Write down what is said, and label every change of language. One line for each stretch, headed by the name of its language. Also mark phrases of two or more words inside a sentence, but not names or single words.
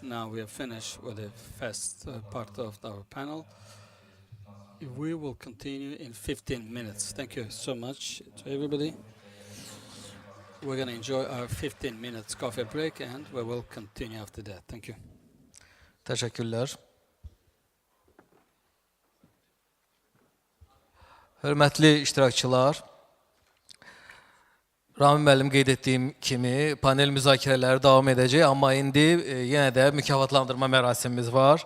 English: Now we have finished with the first part of our panel. We will continue in 15 minutes. Thank you so much to everybody. We're going to enjoy our 15 minutes coffee break and we will continue after that. Thank you.
Azerbaijani: Təşəkkürlər. Hörmətli iştirakçılar, Rami müəllim qeyd etdiyim kimi panel müzakirələri davam edəcək, amma indi yenə də mükafatlandırma mərasimimiz var.